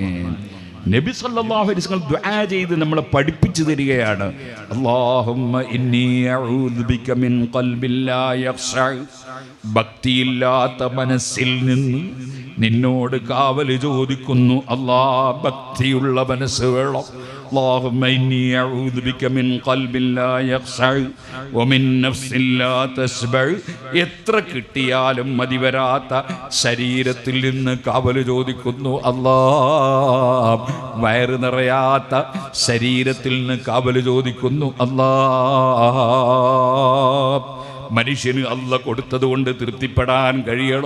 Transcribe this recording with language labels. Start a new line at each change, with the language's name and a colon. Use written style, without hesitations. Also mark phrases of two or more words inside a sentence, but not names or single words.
Malayalam: നബി
Arabic: صلى الله عليه وسلم
Malayalam: ദുആ ചെയ്ത് നമ്മളെ പഠിപ്പിച്ചു തരികയാണ്.
Arabic: اللهم إني أعوذ بك من قلب لا يخشع,
Malayalam: ഭക്തിയില്ലാത്ത മനസ്സിൽ നിന്ന് നിന്നോട് കാവൽ ചോദിക്കുന്നു. അല്ലാഹ്, ഭക്തിയുള്ള മനസ്സ് വേണം.
Arabic: اللهم إني أعوذ بك من قلب لا يخشع ومن نفس لا تشبع.
Malayalam: എത്ര കിട്ടിയാലും മതി വരാത്ത ശരീരത്തിൽ നിന്ന് കാവൽ ചോദിക്കുന്നു. അല്ലാഹ്, വയറ് നിറയാത്ത ശരീരത്തിൽ നിന്ന് കാവൽ ചോദിക്കുന്നു. അല്ലാഹ്, മനുഷ്യന് അല്ല കൊടുത്തത് കൊണ്ട് തൃപ്തിപ്പെടാൻ കഴിയണം.